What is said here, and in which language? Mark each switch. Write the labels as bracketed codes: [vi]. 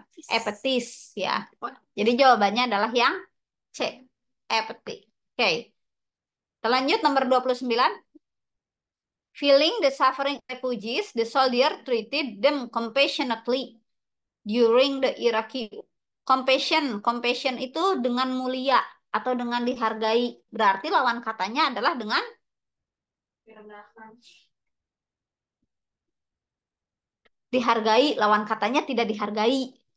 [id] Apatis, ya. Jadi jawabannya adalah yang C. Apathy. Oke. Kita lanjut nomor 29. [en] Feeling the suffering refugees, the soldier treated them compassionately during the Iraqi. [id] Compassion itu dengan mulia atau dengan dihargai. Berarti lawan katanya adalah dengan dihargai. Lawan katanya tidak dihargai.